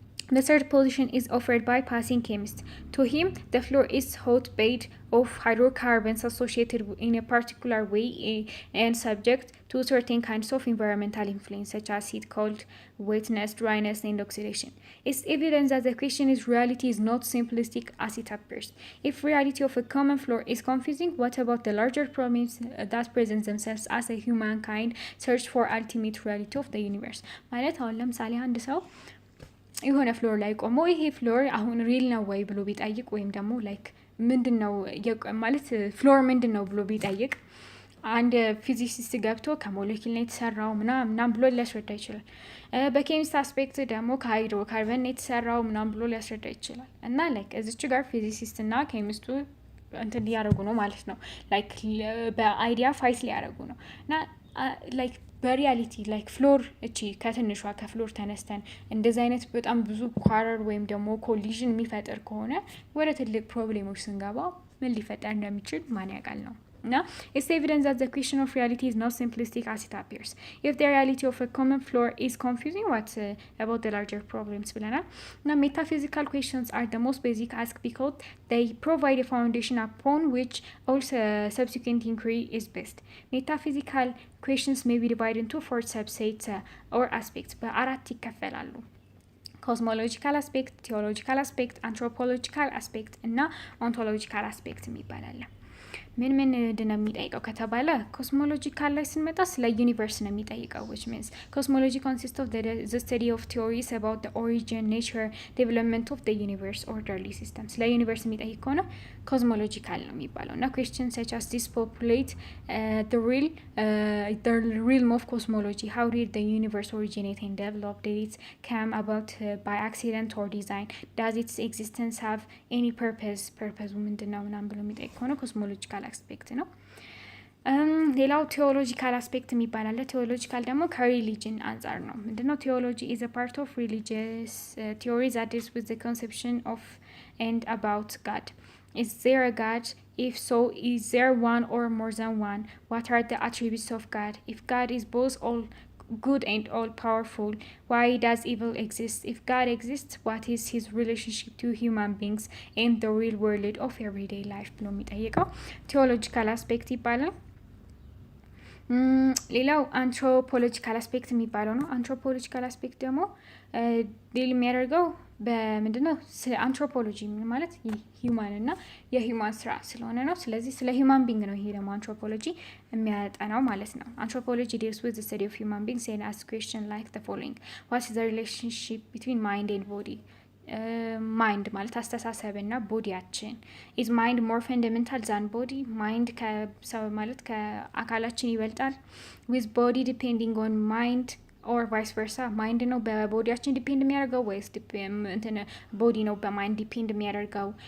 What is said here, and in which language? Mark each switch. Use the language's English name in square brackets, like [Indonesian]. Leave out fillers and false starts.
[English] The third position is offered by passing chemist. To him, the floor is hot bed of hydrocarbons associated in a particular way and subject to certain kinds of environmental influence, such as heat, cold, wetness, dryness, and oxidation. It's evident that the question is reality is not simplistic as it appears. If reality of a common floor is confusing, what about the larger problems that present themselves as a humankind search for ultimate reality of the universe? [Amharic] ማለት አሁን ለምሳሌ አንድ ሰው የሆነ ፍሎር ላይ ቆሞ ይሄ ፍሎር አሁን ሪል ነው ወይ ብሎ ቢጠይቅ ወይም ደግሞ ላይክ ምንድነው ማለት ፍሎር ምንድነው ብሎ ቢጠይቅ አንድ ፊዚሲስት ገብቶ ከሞለኪል ነው የተሰራው ምናምን ብሎ ሊያስረዳ ይችላል። በኬሚስት አስፔክት ደግሞ ከሃይድሮካርበን ነው የተሰራው ምናምን ብሎ ሊያስረዳ ይችላል። እና ላይክ እዚች ጋር ፊዚሲስት እና ኬሚስቱ እንትን ሊያደርጉ ነው ማለት ነው። ላይክ በአይዲያ ፋይት ሊያደርጉ ነው እና ላይክ በሪያሊቲ ላይክ ፍሎር እቺ ከትንሿ ከፍሎር ተነስተን እንደዚህ አይነት በጣም ብዙ ኳረር ወይም ደግሞ ኮሊዥን የሚፈጥር ከሆነ ወደ ትልቅ ፕሮብሌሞች ስንገባ ምን ሊፈጠር እንደሚችል ማን ያውቃል ነው። [English] Now, it's evident that the question of reality is not simplistic as it appears. If the reality of a common floor is confusing, what about the larger problems? Now, metaphysical questions are the most basic asked because they provide a foundation upon which all subsequent inquiry is based. Metaphysical questions may be divided into four subsets or aspects, but [Amharic] አራት ይከፈላሉ። ኮስሞሎጂካል አስፔክት፣ ቴዎሎጂካል አስፔክት፣ አንትሮፖሎጂካል አስፔክት እና ኦንቶሎጂካል አስፔክት የሚባላል። ምን ምንድነው የሚጠይቀው ከተባለ ኮስሞሎጂካል ላይ ስንመጣ ስለ ዩኒቨርስ ነው የሚጠይቀው [English] which means cosmology consists of the study of theories about the origin, nature, development of the universe orderly system. [Amharic] ስለ ዩኒቨርስ የሚጠይቅ ከሆነ ኮስሞሎጂካል ነው የሚባለው እና [English] questions such as this populate the realm of cosmology. How did the universe originate and develop? Did it come about by accident or design? Does its existence have any purpose? [Amharic] purpose ምንድነው ምናምን ብሎ የሚጠይቅ ከሆነ ኮስሞሎጂካል አስፔክት ነው። ሌላው ቴዎሎጂካል አስፔክት የሚባል አለ። ቴዎሎጂካል ደግሞ ከሪሊጅን አንጻር ነው። ምንድነው ቴዎሎጂ [English] is a part of religious theory that deals with the conception of and about God. Is there a God? If so, is there one or more than one? What are the attributes of God? If God is both all good and all powerful, why does evil exist? If God exists, what is his relationship to human beings and the real world of everyday life [Amharic] ብሎ የሚጠይቀው ቴዎሎጂካል አስፔክት ይባላል። ሌላው አንትሮፖሎጂካል አስፔክት የሚባለው ነው። አንትሮፖሎጂካል አስፔክት ደግሞ ዲል የሚያደርገው በምንድነው ስለ አንትሮፖሎጂ ማለት ሂዩማን እና የሂዩማን ስራ ስለሆነ ነው። ስለዚህ ስለ ሂዩማን ቢንግ ነው ይሄ ደግሞ አንትሮፖሎጂ የሚያጠናው ማለት ነው። አንትሮፖሎጂ [English] deals with the study of human beings and asks questions like the following: what is the relationship between mind and body? [Amharic] ማይንድ ማለት አስተሳሰብ እና ቦዲያችን [English] is mind more fundamental than body? [Amharic] ማይንድ ከሰው ማለት ከአካላችን ይበልጣል? [English] with body depending on mind or vice versa? [Amharic] ማይንድ ነው በቦዲያችን ዲፔንድ የሚያደርገው ወይስ ቦዲ ነው በማይንድ ዲፔንድ የሚያደርገው?